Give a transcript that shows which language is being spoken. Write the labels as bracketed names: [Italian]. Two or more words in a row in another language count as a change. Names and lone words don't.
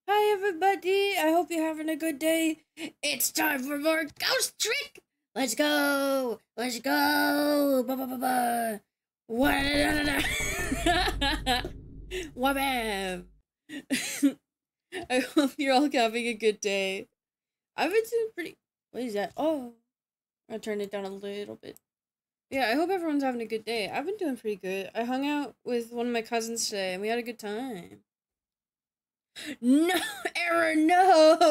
[English] everybody, I hope you're having a good day. It's time for more ghost trick. Let's go. Let's go. Ba ba ba ba. Wabam. I hope you're all having a good day. I've been doing pretty. What is that? Oh, I'll turn it down a little bit. Yeah, I hope everyone's having a good day. I've been doing pretty good. I hung out with one of my cousins today, and we had a good time. No, error, no!